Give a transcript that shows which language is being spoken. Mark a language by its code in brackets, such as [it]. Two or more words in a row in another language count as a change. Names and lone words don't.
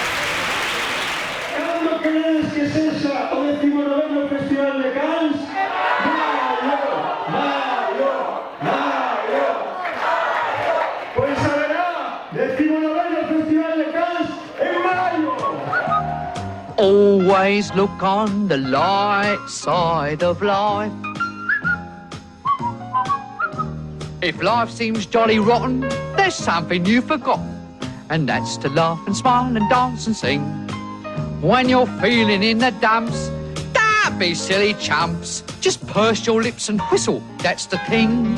[gl] Cando queredes que sexa o 19º Festival de Cannes? Maio! Pois haberá 19º Festival de Cannes en maio! [en] Always look on the light side of life. If life seems jolly rotten, there's something you forgot, and that's to laugh and smile and dance and sing. When you're feeling in the dumps, don't be silly chumps, just purse your lips and whistle, that's the thing.